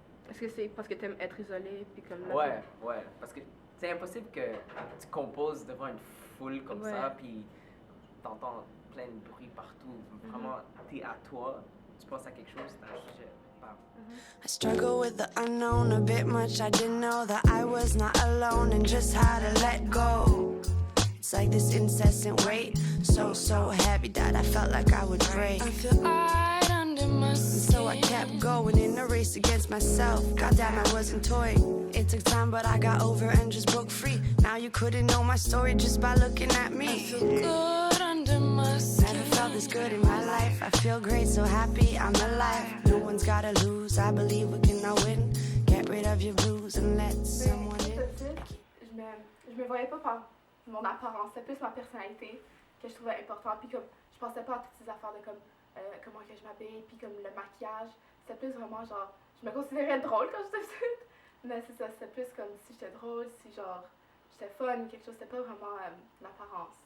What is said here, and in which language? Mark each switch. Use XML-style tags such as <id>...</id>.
<fr>Est-ce que c'est parce que tu aimes être isolé puis comme là, ouais, parce que c'est impossible que tu composes devant une foule comme ça, puis t'entends plein de bruit partout. Vraiment, t'es à toi, tu penses à quelque chose, t'as un sujet.</fr> <en>I struggle with the unknown a bit much. I didn't know that I was not alone and just how to let go. It's like this incessant weight, so heavy that I felt like I would break. I feel right under my skin. So I kept going in a race against myself. Goddamn, I wasn't toying. It took time, but I got over and just broke free. Now you couldn't know my story just by looking at me. I feel good under my skin. Never felt this good in my life. I feel great, so happy I'm alive. No one's gotta lose. I believe we can now win. Get rid of your blues and let someone in.</en> <fr>Je me voyais pas par mon apparence, c'est plus ma personnalité que je trouvais important. Puis comme je pensais pas à toutes ces affaires de comme comment que je m'habille, puis comme le maquillage. C'était plus vraiment genre, je me considérais drôle quand j'étais petite. Mais c'est ça, c'était plus comme si j'étais drôle, si genre j'étais fun, quelque chose. C'était pas vraiment l'apparence.</fr>